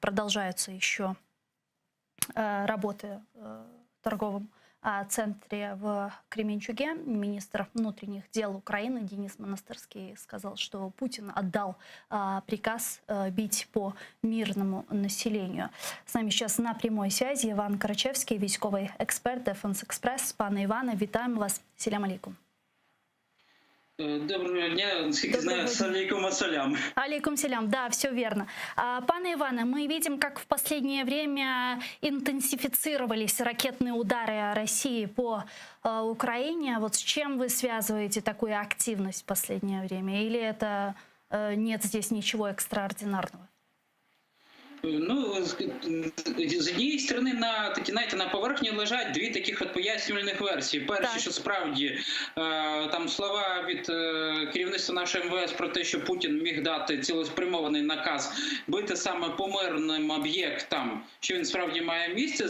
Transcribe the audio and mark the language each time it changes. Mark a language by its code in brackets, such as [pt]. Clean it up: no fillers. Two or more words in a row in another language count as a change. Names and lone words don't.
[ru] Продолжаются еще работы в торговом центре в Кременчуге. Министр внутренних дел Украины Денис Монастырский сказал, что Путин отдал приказ бить по мирному населению. С нами сейчас на прямой связи Іван Карачевський, [uk] військовий експерт [ru] Defense Express. [uk] Пане Іване, вітаємо вас. [ar] سلام عليكم. [uk] Доброго дня, [ru] насколько знаю, с [ar] عليكم السلام. عليكم سلام, [ru] да, все верно. Пане Иване, мы видим, как в последнее время интенсифицировались ракетные удары России по Украине. Вот с чем вы связываете такую активность в последнее время? Или это нет здесь ничего екстраординарного? [uk] Ну, з однієї сторони, на поверхні лежать 2 таких от пояснювальних версії. Перше, що справді там слова від керівництва нашого МВС про те, що Путін міг дати цілеспрямований наказ бити саме по мирним об'єктам, що він справді має місце.